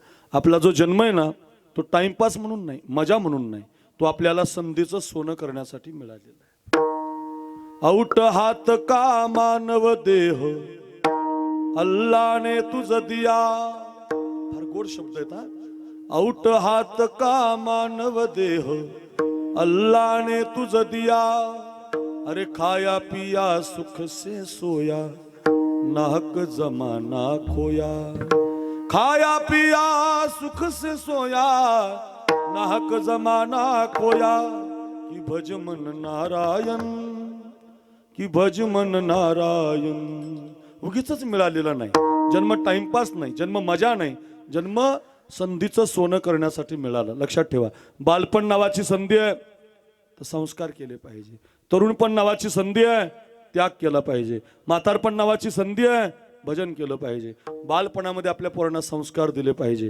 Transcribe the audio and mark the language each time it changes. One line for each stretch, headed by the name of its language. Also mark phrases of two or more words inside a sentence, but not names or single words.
Marathi: आपला जो जन्म आहे ना, तो टाइमपास म्हणून नाही, मजा म्हणून नाही, तो आपल्याला संधीचं सोनं करण्यासाठी मिळालेला आहे.
Hindi: औट हात का मानव देह अल्लाने तुझ दिया.
Marathi: फार गोड शब्द आहेत हा.
Hindi: औट हात का मानव देह अल्लाने तुझ दिया. अरे खाया पिया सुख से सोया नाहक जमाना खोया. खाया पिया सुख से सोया नाहक जमाना खोया. कि भज मन नारायण, कि भज मन नारायण.
Marathi: उगीच मिळालेला नाही जन्म, टाइमपास नाही जन्म, मजा नाही जन्म, संधीचं सोनं करण्यासाठी मिळालं. लक्षात ठेवा, बालपण नावाची संधी आहे तर संस्कार केले पाहिजे. तरुणपण नावाची संधी आहे, त्याग केला पाहिजे. म्हातारपण नावाची संधी आहे, भजन केलं पाहिजे. बालपणामध्ये आपल्या पोरांना संस्कार दिले पाहिजे.